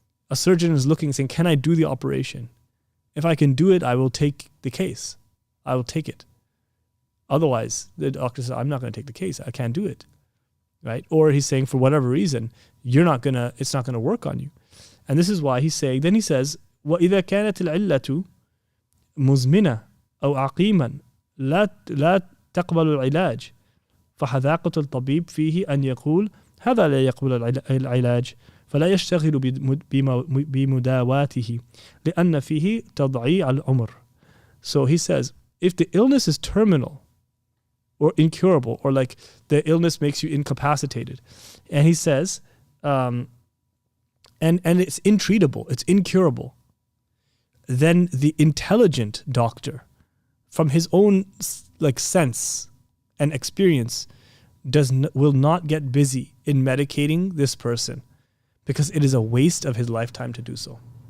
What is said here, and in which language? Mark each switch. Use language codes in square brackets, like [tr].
[en] A surgeon is looking and saying, can I do the operation? If I can do it, I will take the case. I will take it. Otherwise, the doctor says, I'm not going to take the case. I can't do it. Right? Or he's saying, for whatever reason, it's not going to work on you. And this is why he's saying, then he says, [ar] وَإِذَا كَانَتِ الْعِلَّةُ مُزْمِنَةً أو عقيما لا تقبل العلاج فحذاقة الطبيب فيه أن يقول هذا لا يقبل العلاج فلا يشتغل بمداواته لأن فيه تضييع العمر. [en] So he says, if the illness is terminal or incurable, or like the illness makes you incapacitated, and he says, and it's intreatable, it's incurable, then the intelligent doctor, from his own sense and experience, will not get busy in medicating this person, because it is a waste of his lifetime to do so.